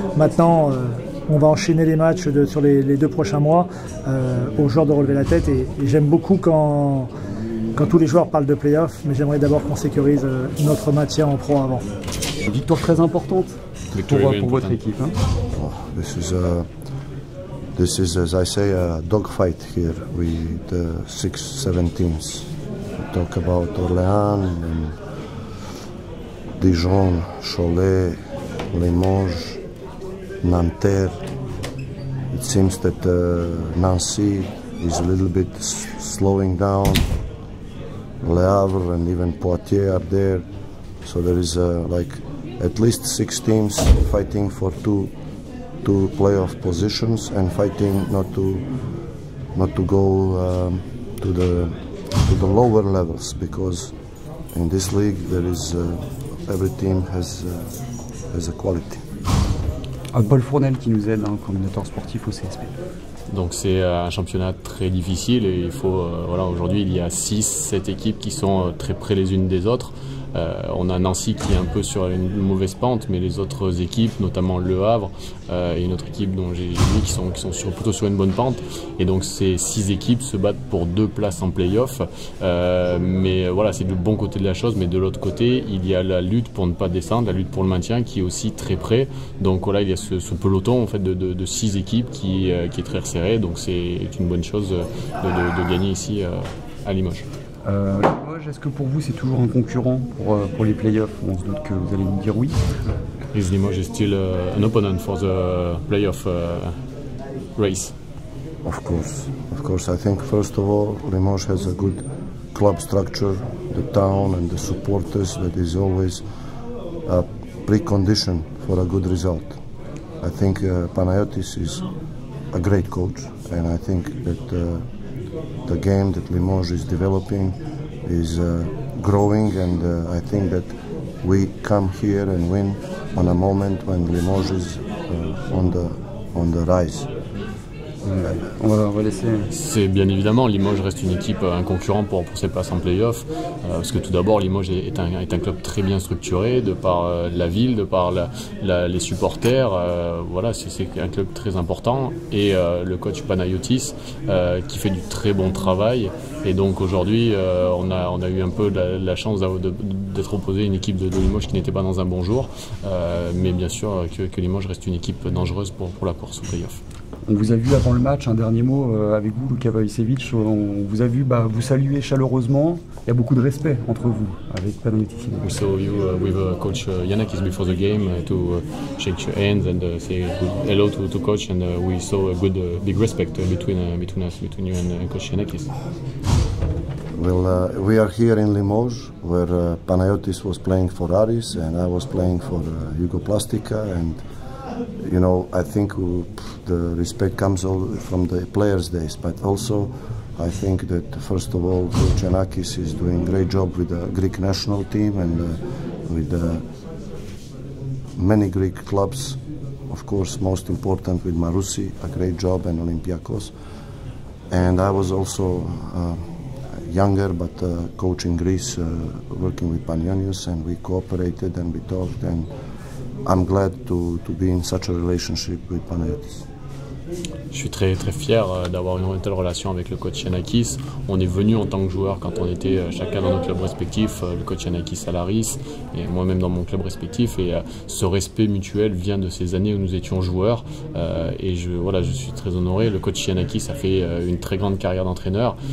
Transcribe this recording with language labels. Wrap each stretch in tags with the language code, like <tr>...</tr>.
<fr>Maintenant, on va enchaîner les matchs sur les 2 prochains mois aux joueurs de relever la tête. Et j'aime beaucoup quand tous les joueurs parlent de play-off, mais j'aimerais d'abord qu'on sécurise notre maintien en pro avant. Une victoire très importante pour votre équipe. Hein.</fr> <en>This is, as I say, a dogfight here with the 6-7 teams. We talk about Orléans, and Dijon, Cholet, Limoges, Nanterre. It seems that Nancy is a little bit slowing down. Le Havre and even Poitiers are there, so there is like at least 6 teams fighting for two playoff positions and fighting not to go to the lower levels, because in this league there is every team has a quality.</en> <fr>Paul Fournel qui nous aide, coordinateur sportif au CSP. Donc c'est un championnat très difficile et il faut, voilà, aujourd'hui il y a 6-7 équipes qui sont très près les unes des autres. On a Nancy qui est un peu sur une mauvaise pente, mais les autres équipes, notamment Le Havre et une autre équipe dont j'ai vu qui sont plutôt sur une bonne pente. Et donc ces 6 équipes se battent pour 2 places en play-off. Mais voilà, c'est du bon côté de la chose. Mais de l'autre côté, il y a la lutte pour ne pas descendre, la lutte pour le maintien qui est aussi très près. Donc voilà, il y a ce peloton en fait de 6 équipes qui est très resserré. Donc c'est une bonne chose de gagner ici à Limoges. Limoges, est-ce que pour vous c'est toujours un concurrent pour les playoffs? On se doute que vous allez nous dire oui.</fr> <en>Is Limoges still an opponent for the playoff race? Of course. I think first of all, Limoges has a good club structure, the town and the supporters. That is always a precondition for a good result. I think Panayotis is a great coach, and I think that the game that Limoges is developing is growing, and I think that we come here and win on a moment when Limoges is on the rise.</en> <fr>On va laisser. C'est bien évidemment, Limoges reste une équipe, un concurrent pour cette place en play-off, parce que tout d'abord Limoges est un club très bien structuré de par la ville, de par les supporters. Voilà, c'est un club très important, et le coach Panayotis qui fait du très bon travail Et donc aujourd'hui, on a eu un peu la chance d'être opposé à une équipe de Limoges qui n'était pas dans un bon jour. Mais bien sûr que Limoges reste une équipe dangereuse pour la course au play-off. On vous a vu avant le match, un dernier mot avec vous, Luka Vaicevic. On vous a vu vous saluer chaleureusement. Il y a beaucoup de respect entre vous avec Panathinaikos.</fr> <en>We saw you with coach Yanakis before the game to shake your hands and say hello to coach, and we saw a good big respect between you and coach Yanakis. Well, we are here in Limoges, where Panayotis was playing for Aris and I was playing for Jugoplastika, and you know, I think the respect comes all from the players' days, but also I think that first of all, Coach Yanakis is doing a great job with the Greek national team and with many Greek clubs. Of course, most important with Marousi, a great job, and Olympiacos. And I was also younger, but coach in Greece, working with Panionios, and we cooperated and we talked, and I'm glad to be in such a relationship with Panayotis.</en> <fr>Je suis très fier d'avoir une telle relation avec le coach Yanakis. On est venu en tant que joueur quand on était chacun dans nos clubs respectifs, le coach Yanakis à l'Aris et moi-même dans mon club respectif. Et ce respect mutuel vient de ces années où nous étions joueurs. Et je suis très honoré. Le coach Yanakis a fait une très grande carrière d'entraîneur.</fr>